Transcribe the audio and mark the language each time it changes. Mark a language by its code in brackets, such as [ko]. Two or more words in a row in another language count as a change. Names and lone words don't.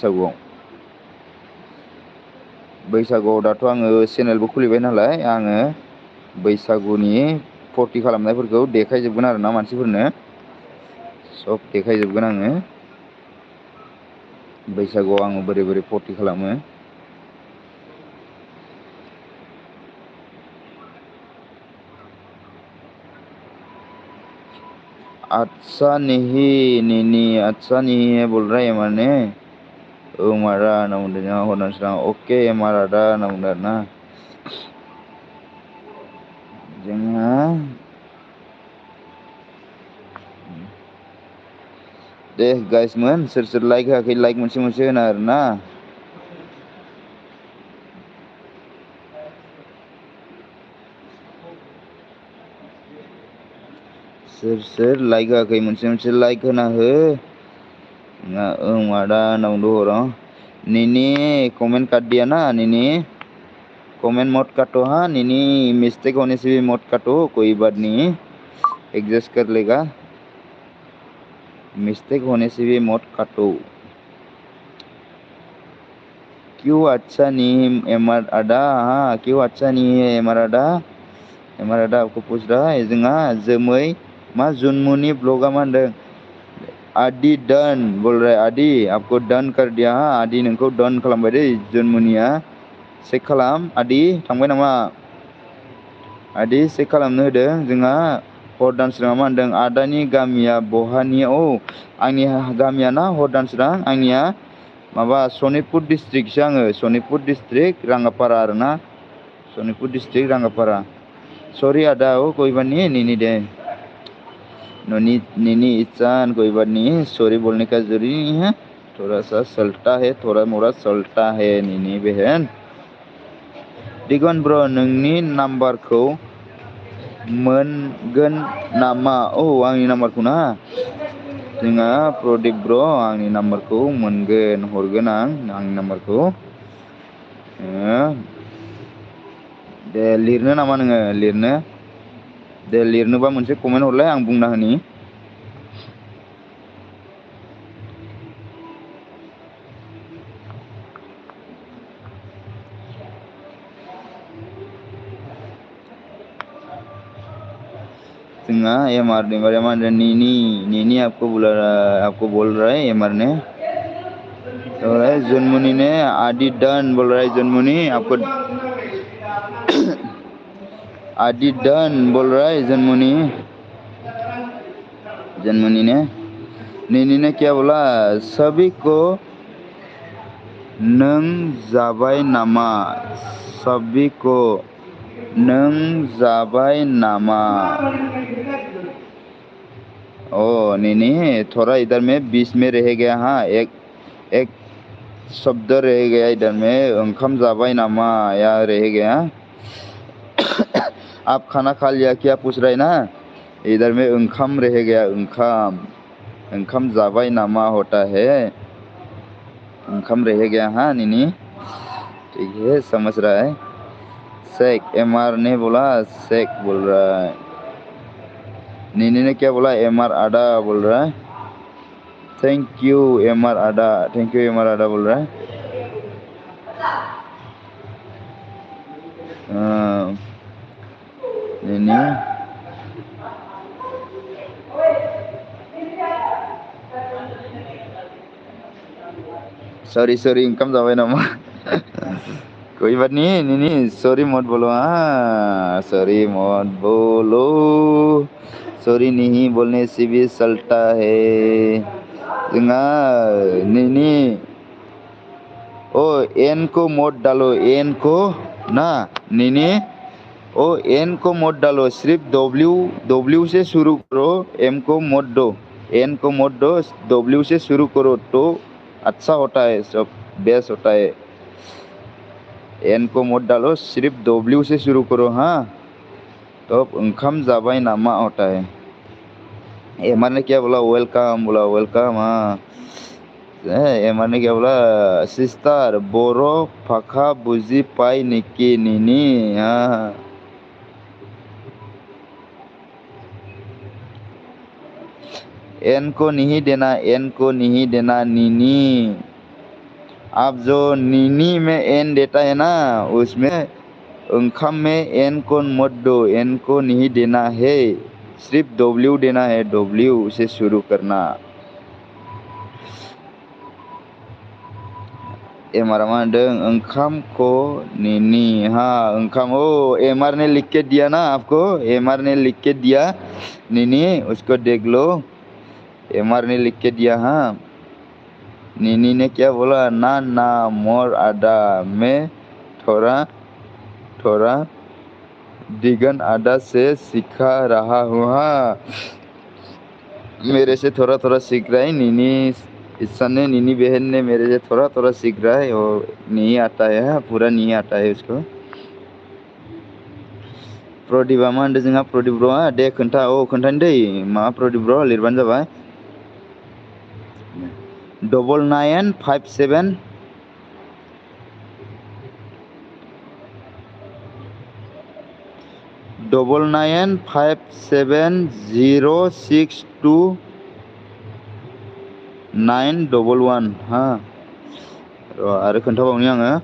[brx] बैसागुआव दाथ' आङो चेनेलबो खुलिबाय नालाय आङो बैसागुनि फुरथि खालामनायफोरखौ देखायजोबगोन आरोना मानसिफोरनो सब देखायजोबगोन आङो बैसागुआव आङो बोरै बोरै फुरथि खालामो। [hi] अच्छा नहीं अच्छा नहीं है बोल रहा है एमार ने। [brx] मारा होनना बुंदों जोंहा हरनांसिगोन अके एमार आदा होनना बुंदों आरो ना। जोंहा दे गाइसमोन सोर सोर लाइक होआखै लाइक मोनसे मोनसे होना आरो ना। सोर सोर लाइक होआखै मोनसे मोनसे लाइक होना हो। मादा होनना बुंदों हराव निनी [hi] कमेंट कर दिया [brx] ना निनी। [hi] कमेंट मत काटो हाँ निनी मिस्टेक होने से भी मत काटो कोई बात नहीं एडजस्ट कर लेगा। मिस्टेक होने से भी मत काटो। क्यों अच्छा नहीं एमआर आदा हाँ क्यों अच्छा नहीं है एमआर आदा। एमआर आदा आपको पूछ रहा है [brx] जोंहा जोमै मा जुनमुनि ब्लगा मा होनदों [hi] आदि डन बोल रहा है आदि आपको डन कर दिया हाँ [brx] आदि नोंखौ डन खालामबाय दै जुनमुनिया चेक खालाम आदि थांबाय नामा आदि चेक खालामनो होदों जोंहा हरदानस्राङा मा होनदों आदानि गामिया बहानि आंनि गामिया ना हरदानस्रां आंनिया माबा सनितपुर डिस्ट्रिक्टसो आङो सनितपुर डिस्ट्रिक्ट राङापारा आरोना सनितपुर डिस्ट्रिक्ट राङापारा सरि आदा [hi] कोई बात नहीं [brx] नीनी दे [hi] नीनी इचान कोई बात नहीं सॉरी बोलने का जरूरी नहीं है थोड़ा सा सल्टा है थोड़ा मोड़ा सल्टा है नीनी बहन। [brx] दिगन ब्र नोंनि नाम्बारखौ मोनगोन नामा आंनि नाम्बारखौ ना जोंहा प्रदीप ब्र आंनि नाम्बारखौ मोनगोन हरगोन आंनि नाम्बारखौ दे लिरनो नामा नोङो लिरनो दे लिरनोबा मोनसे कमेन्ट हरलाय आं बुंना होनि [hi] जोंहा एमआर ने बारे मा नीनी आपको बोल रहा है एमआर ने बोल रहा है जुनमुनी ने आदि डन बोल रहा है जुनमुनी आपको आदि डन बोल रहा है जन्मनी ने नीनी ने क्या बोला सभी को [brx] नों जाबाय नामा [hi] सभी को [brx] नों जाबाय नामा [hi] नीनी थोड़ा इधर में बीच में रह गया हाँ एक शब्द रह गया इधर में [brx] ओंखाम जाबाय नामा [hi] या रह गया आप खाना खा लिया क्या पूछ रहे ना इधर में ओंखाम रह गया [brx] ओंखाम जाबाय नामा [hi] होता है ओंखाम रह गया हाँ नीनी ठीक है समझ रहा है शेख एमआर ने बोला शेख बोल रहा है नीनी ने क्या बोला एमआर आदा बोल रहा है [en] thank you [hi] एमआर आदा बोल रहा है नीनी सॉरी [brx] ओंखाम जाबाय नामा [hi] कोई बात नहीं नीनी सॉरी मत बोलो हाँ सॉरी मत बोलो सॉरी नहीं बोलने से भी सल्टा है जोंहा नीनी एन को मत डालो एन को ना नीनी एन को मत डालो सिर्फ डब्ल्यू से शुरू करो एम को मत दो एन को मत दो डब्ल्यू से शुरू करो तो अच्छा होता है सब बेस्ट होता है एन को मत डालो सिर्फ डब्ल्यू से शुरू करो हाँ तो [brx] ओंखाम जाबाय नामा [hi] होता है एमआर ने क्या बोला वेलकम हाँ एमआर ने क्या बोला सिस्टार [as] बर' भाषा बुझि पाई निकी [hi] नीनी हाँ एन को नहीं देना नीनी आप जो नीनी में एन देता है ना उसमें ओंखाम में एन को मत दो एन को नहीं देना है सिर्फ डब्ल्यू देना है डब्ल्यू से शुरू करना [brx] एमारा मा होनदों ओंखामखौ [hi] निनी हाँ ओंखाम एमआर ने लिख के दिया ना आपको एमआर ने लिख के दिया निनी उसको देख लो एमआर ने लिख के दिया हाँ निनी ने क्या बोला ना ना मोर आदा मैं थोड़ा थोड़ा दिगन आदा से सिखा रहा हूँ हाँ मेरे से थोड़ा थोड़ा सीख रहा है नीनी ईशान ने नीनी बहन ने मेरे से थोड़ा थोड़ा सीख रहा है और नहीं आता है पूरा नहीं आता है उसको [brx] प्रदीपा मा होनदों जोंहा प्रदीप ब्र'आ दे खोन्था खोन्थानो दै मा प्रदीप ब्र' लिरबानो जाबाय 9957 9957062911 हाँ र' आरो खोन्थाबावनि आङो